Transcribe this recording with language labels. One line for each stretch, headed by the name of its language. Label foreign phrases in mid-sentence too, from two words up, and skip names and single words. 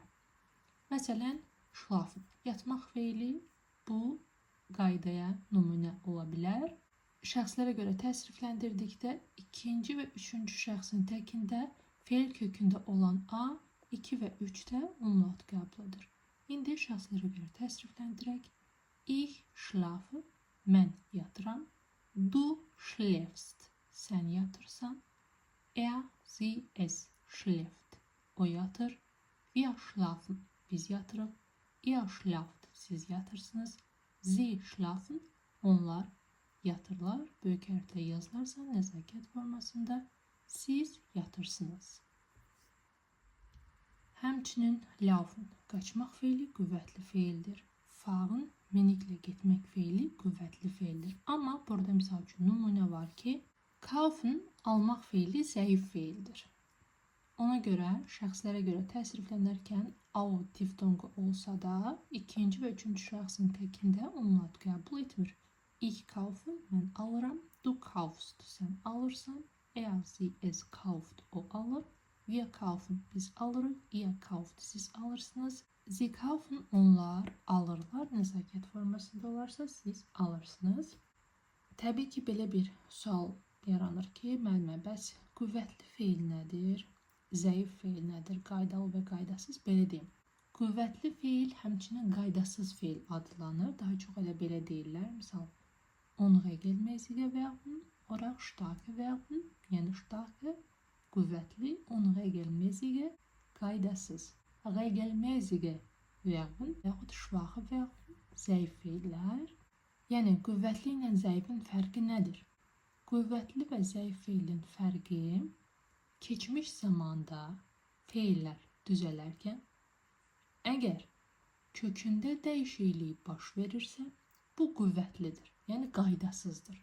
Azerbaijani: Məsələn, schlafen, yatmaq feili bu qaydaya nümunə ola bilər. Şəxslərə görə təsrifləndirdikdə ikinci və üçüncü şəxsin təkində feil kökündə olan a, 2 və 3-də umlaut qəbul edir. İndi şəxslərə görə təsrifləndirək.
German: Ich schlafe,
Azerbaijani: mən yatıram.
German: Du schläfst,
Azerbaijani: sən yatırsan.
German: Sie, es schläft,
Azerbaijani: o yatır.
German: Wir schlafen,
Azerbaijani: biz yatırıq.
German: Ihr schlaft,
Azerbaijani: siz yatırsınız.
German: Sie schlafen,
Azerbaijani: onlar yatırlar. Böyük hərflə yazılarsa nəzakət formasında siz yatırsınız. Həmçinin laufen qaçmaq feili qüvvətli feildir. Fahren miniklə getmək feili qüvvətli feildir. Amma burada misal üçün nümunə var ki, kaufen almaq feili zəif feildir. Ona görə şəxslərə görə təsriflənərkən au diftonqu olsa da ikinci və üçüncü şəxsin təkində umlaut qəbul etmir.
German: Ich kaufe,
Azerbaijani: mən alıram.
German: Du kaufst,
Azerbaijani: sən alırsan.
German: Sie es kauft,
Azerbaijani: o alır.
German: Wir kaufen,
Azerbaijani: biz alırıq.
German: Ihr kauft,
Azerbaijani: siz alırsınız.
German: Sie kaufen,
Azerbaijani: onlar alırlar. Nəzakət formasında olarsa siz alırsınız. Təbii ki, belə bir sual yaranır ki, müəllimə, bəs qüvvətli feil nədir? Zəif feil nədir? Qaydalı və qaydasız, belə deyim. Qüvvətli feil həmçinin qaydasız feil adlanır. Daha çox elə belə deyirlər. Misal,
German: unregelmäßige Verben oder starke Verben,
Azerbaijani: yəni starke qüvvətli, unregelmäßige qaydasız.
German: Regelmäßige Verben yaxud schwache Verben,
Azerbaijani: zəif feillər. Yəni qüvvətli ilə zəifin fərqi nədir? Qüvvətli və zəif feilin fərqi keçmiş zamanda feillər düzələrkən əgər kökündə dəyişiklik baş verirsə, bu qüvvətlidir, yəni qaydasızdır.